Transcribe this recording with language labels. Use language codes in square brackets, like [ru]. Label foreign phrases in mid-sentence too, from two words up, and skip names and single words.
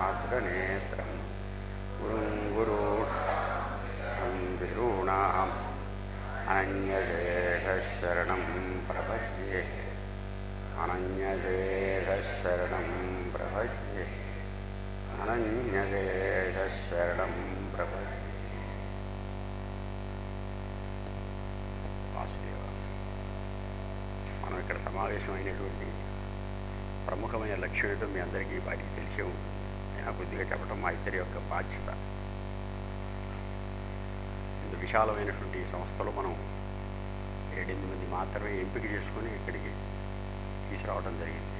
[sa] नेत्रं गुरुं विरूणाम् अनन्यशेषशरणं प्रपद्ये अनन्यशेषशरणं प्रपद्ये अनन्यशेषशरणं प्रपद्ये. [te] వాసుదేవ, మనం ఇక్కడ సమావేశమైనటువంటి ప్రముఖమైన లక్ష్యం ఏంటో మీ అందరికీ వాటికి తెలిసే ఉంటుంది. అయినా కొద్దిగా చెప్పడం మా ఇద్దరి యొక్క బాధ్యత. ఇంత విశాలమైనటువంటి సంస్థలో మనం 7-8 మంది మాత్రమే ఎంపిక చేసుకొని ఇక్కడికి తీసుకురావడం జరిగింది.